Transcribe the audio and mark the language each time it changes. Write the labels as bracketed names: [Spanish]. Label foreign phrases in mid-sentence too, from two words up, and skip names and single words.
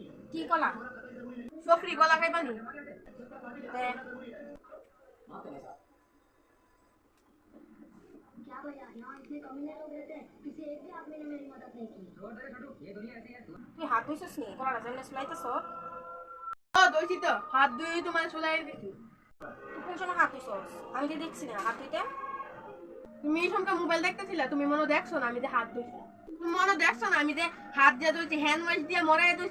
[Bangla] কি কলা? সফরি কলা খাইবানি? দে। [Hindi] क्या भैया यहाँ इतने कमीने लोग रहते हैं, किसी एक भी आदमी ने मेरी मदद नहीं की। [Bangla] তুই হাত ধুইছিস নি? কলাটা যেমনি চুলাইতেছ? দইছি তো, হাত ধুয়ে তোমার চুলাই দিছি। তুই কোন সময় হাত ধুইছস? আমি তো দেখছি না হাত ধুইতে। তুমি এই সময় মোবাইল দেখতেছিলা, তুমি মনে দেখছো না আমি যে হাত ধুইছি? তুমি মনে দেখছো না আমি যে হাত দিয়ে ধুইছি, [English] hand wash [Bangla] দিয়ে মরাই ধুইছি?